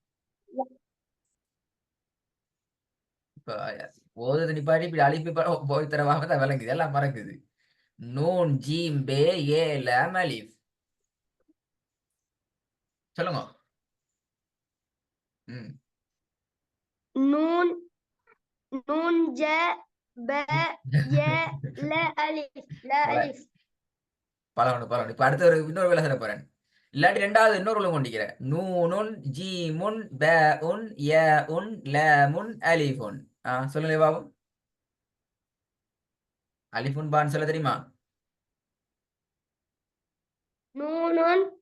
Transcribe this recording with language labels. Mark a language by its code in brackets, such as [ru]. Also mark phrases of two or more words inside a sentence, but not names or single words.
[ta] இப்ப ஓதுறது நிப்பாட்டி இப்படி அலிஃப் போய் தரவாக தான் விளங்குது, எல்லாம் மறக்குது. [ar] نون جيم باء ياء لام ألف. [ta] சொல்லுங்க. ம். [ar] نون نون جاء باء ياء لا ألف لا ألف [ta] பழகணும் பழகணும். இப்ப அடுத்த ஒரு இன்னொரு வேலை சொல்ல போறேன். இல்லாட்டி ரெண்டாவது இன்னொரு ஒழுங்கு கொண்டிருக்கிறேன். [ar] نونٌ جيمٌ باءٌ ياءٌ لامٌ ألفٌ. [ta] சொல்லுங்க பாபு. அலிஃபுன் பான்னு சொல்ல தெரியுமா? [ar] نون